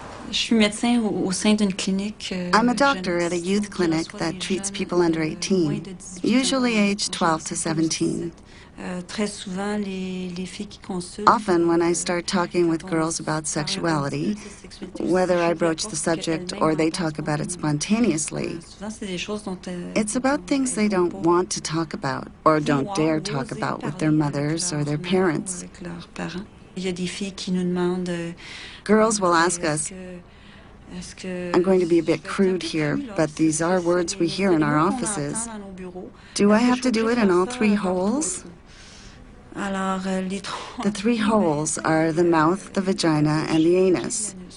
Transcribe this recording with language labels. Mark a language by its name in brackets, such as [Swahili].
[French] Je suis médecin au sein d'une clinique. [English] I'm a doctor at a youth clinic that treats people under 18, usually aged 12 to 17. [French] Très souvent, les filles qui consultent. [English] Often, when I start talking with girls about sexuality, whether I broach the subject or they talk about it spontaneously, it's about things they don't want to talk about or don't dare talk about with their mothers or their parents. [French] Il y a des filles qui nous demandent. [English] Girls will ask us, I'm going to be a bit crude here, but these are words we hear in our offices. Do I have to do it in all 3 holes? The 3 holes are the mouth, the vagina, and the anus.